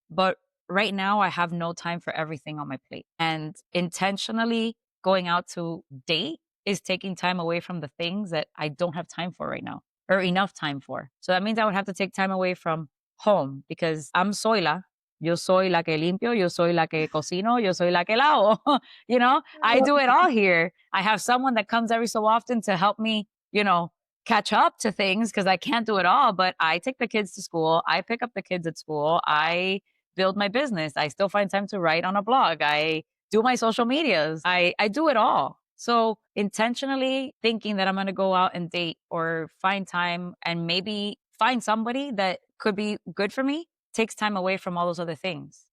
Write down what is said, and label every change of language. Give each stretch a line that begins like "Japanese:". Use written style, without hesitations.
English: But right now I have no time for everything on my plate. And intentionally going out to date is taking time away from the things that I don't have time for right now, or enough time for. So that means I would have to take time away from home, because I'm Soyla.
Spanish: Yo soy la que limpio, yo soy la que cocino, yo soy la que lavo.
English: You know, I do it all here. I have someone that comes every so often to help me, you know, catch up to things, because I can't do it all. But I take the kids to school. I pick up the kids at school. I build my business. I still find time to write on a blog. I do my social medias. I do it all. So intentionally thinking that I'm going to go out and date or find time and maybe find somebody that could be good for me takes time away from all those other things.